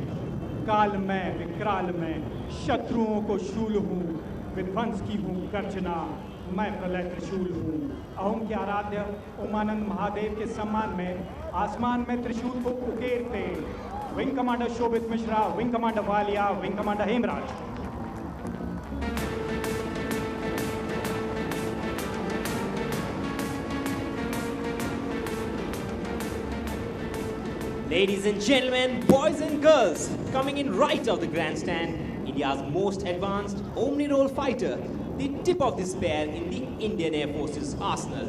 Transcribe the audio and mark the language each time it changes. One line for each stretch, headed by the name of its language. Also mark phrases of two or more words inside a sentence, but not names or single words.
Hindi: काल मैं विकराल मैं शत्रुओं को शूल हूँ, विध्वंस की हूँ गर्जना, मैं प्रलय त्रिशूल हूँ। अहोम के आराध्य उमानंद महादेव के सम्मान में आसमान में त्रिशूल को उकेरते
English: wing commander
Hindi: शोभित मिश्रा,
English: wing commander
Hindi: वालिया,
English: wing commander
Hindi: हेमराज।
English: Ladies and gentlemen, boys and girls, coming in right of the grandstand, India's most advanced omni-role fighter, the tip of the spear in the Indian Air Force's arsenal.